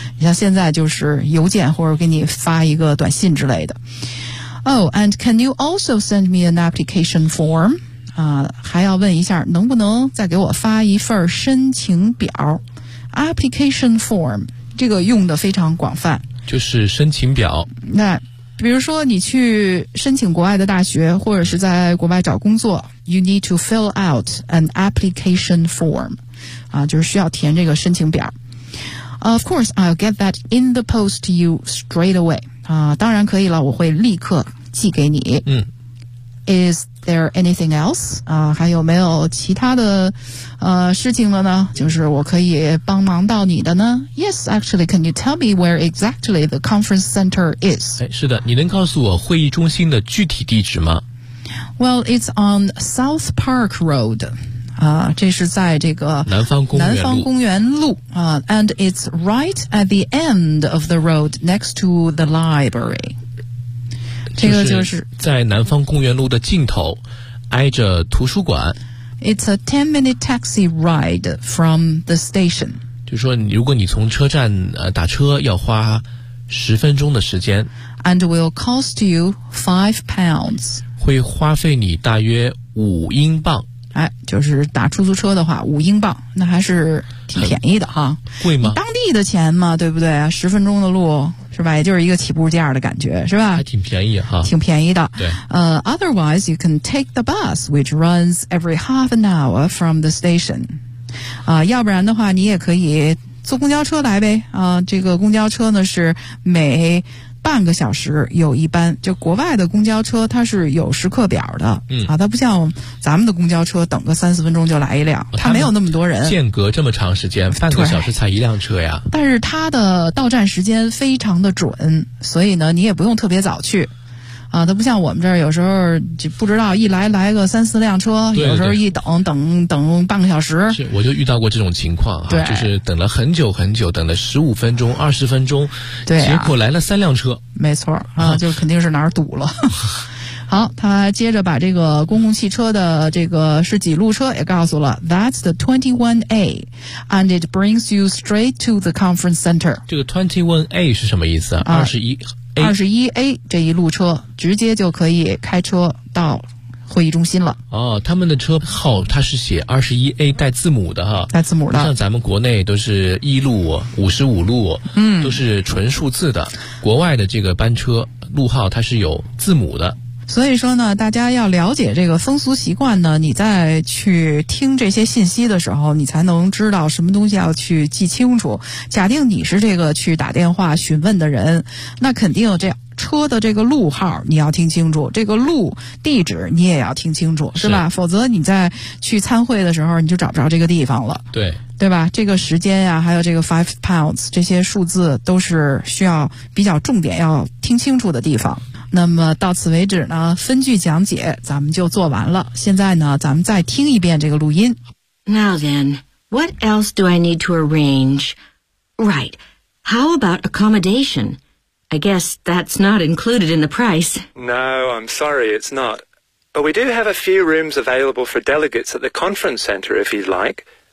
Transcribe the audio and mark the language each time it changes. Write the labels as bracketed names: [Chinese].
[Chinese] 你像现在就是邮件或者给你发一个短信之类的。 [English] Oh, and can you also send me an application form? [Chinese] 还要问一下，能不能再给我发一份申请表 ？ [English] Application form [Chinese] 这个用的非常广泛，就是申请表。那比如说你去申请国外的大学，或者是在国外找工作 ， [English] you need to fill out an application form. [Chinese] 就是需要填这个申请表。 [English] Of course, I'll get that in the post to you straight away. [Chinese] 当然可以了，我会立刻寄给你。嗯。 [English] Is there anything else? [Chinese] 还有没有其他的事情了呢？就是我可以帮忙到你的呢？ [English] Yes, actually, can you tell me where exactly the conference center is? [Chinese] 是的，你能告诉我会议中心的具体地址吗？ [English] Well, it's on South Park Road. [Chinese] 这是在这个南方公园路 [English] and it's right at the end of the road next to the library. [Chinese] 这个就是在南方公园路的尽头，挨着图书馆。 [English] It's a 10-minute taxi ride from the station. [Chinese] 就是说，如果你从车站打车，要花10分钟的时间。 [English] And will cost you £5. [Chinese] 会花费你大约5英镑。就是打出租车的话5英镑，那还是挺便宜的哈。贵吗？当地的钱嘛，对不对？十分钟的路是吧，也就是一个起步价的感觉是吧，还挺便宜哈。挺便宜的。对。 [English] Otherwise, you can take the bus, which runs every half an hour from the station. [Chinese] 要不然的话你也可以坐公交车来呗。这个公交车呢是每半个小时有一班，就国外的公交车它是有时刻表的，嗯，它不像咱们的公交车等个30分钟就来一辆，它没有那么多人，间隔这么长时间，半个小时才一辆车呀。但是它的到站时间非常的准，所以呢，你也不用特别早去，它不像我们这儿有时候就不知道一来个3-4辆车，对对对，有时候一等半个小时。是，我就遇到过这种情况啊，就是等了很久很久，等了15分钟、20分钟，对，结果来了3辆车。没错啊，就肯定是哪儿堵了。好，他接着把这个公共汽车的这个是几路车也告诉了。 [English] That's the 21A, and it brings you straight to the conference center. [Chinese] 这个 21A 是什么意思啊？21A 这一路车直接就可以开车到会议中心了。哦，他们的车号它是写 21A 带字母的哈，带字母的，像咱们国内都是一路55路，嗯，都是纯数字的，国外的这个班车路号它是有字母的。所以说呢，大家要了解这个风俗习惯呢，你在去听这些信息的时候，你才能知道什么东西要去记清楚。假定你是这个去打电话询问的人，那肯定这车的这个路号你要听清楚，这个路地址你也要听清楚，是吧？否则你在去参会的时候你就找不着这个地方了。对。对吧，这个时间呀，还有这个 5 pounds, 这些数字都是需要比较重点要听清楚的地方。那么到此为止呢，分句讲解咱们就做完了。现在呢，咱们再听一遍这个录音。 [English] Now then, what else do I need to arrange? Right, how about accommodation? I guess that's not included in the price. No, I'm sorry, it's not. But we do have a few rooms available for delegates at the conference center if you'd like.